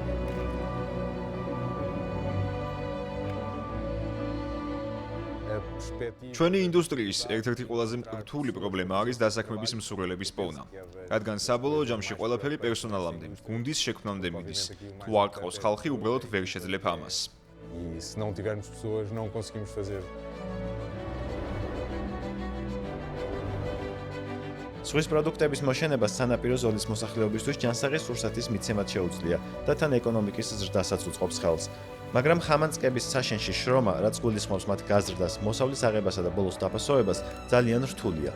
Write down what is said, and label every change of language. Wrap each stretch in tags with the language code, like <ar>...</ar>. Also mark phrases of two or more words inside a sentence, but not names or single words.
<ka>ჩვენი ინდუსტრიის ერთ-ერთი ყველაზე რთული პრობლემა არის დასაქმების მსურველების პოვნა, რადგან საბოლოო ჯამში ყველაფერი პერსონალამდე, გუნდის შექმნამდე მიდის. თუ არ ყავს ხალხი, უბრალოდ ვერ შეძლებ ამას.</ka> <pt>E se não tivermos pessoas, não conseguimos fazer.</pt> <ka>ზღვის პროდუქტების მოშენება სანაპირო ზოლის მოსახლეობისთვის ჯანსაღი სურსათის მიცემად შეუძლია და თან ეკონომიკის ზრდასაც უწყობს ხელს. მაგრამ ხამანწკების საშენში შრომა, რაც გულისხმობს მათ გაზრდას, მოსავლის აღებასა და ბოლოს დაფასოებას, ძალიან რთულია.</ka>